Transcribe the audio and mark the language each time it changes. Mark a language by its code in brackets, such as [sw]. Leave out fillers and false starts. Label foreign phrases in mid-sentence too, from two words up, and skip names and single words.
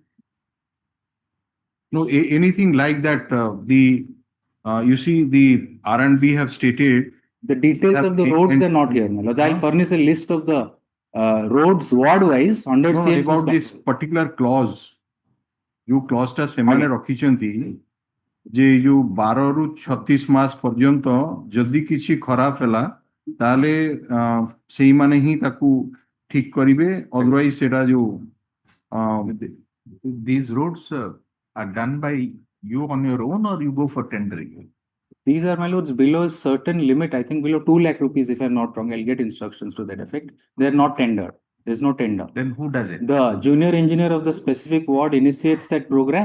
[en] No, anything like that, you see, the R&B have stated. The details of the roads are not here, my lords. I'll furnish a list of the roads ward-wise under No, CMC. about this particular clause. You clause [or] টা ସେମାନେ ରଖିଛନ୍ତି ଯେ ଯୋଉ 12 ରୁ 36 ମାସ ପର୍ଯ୍ୟନ୍ତ ଯଦି କିଛି ଖରାପ ହେଲା ତାହେଲେ ସେଇମାନେ ହିଁ ତାକୁ ଠିକ କରିବେ, otherwise ସେଟା ଯୋଉ [en] These roads are done by you on your own or you go for tendering? These are, my lords, below a certain limit, I think below 2 lakh rupees, if I'm not wrong. I'll get instructions to that effect. They're not tendered. There's no tender. Then who does it? The junior engineer of the specific ward initiates that program.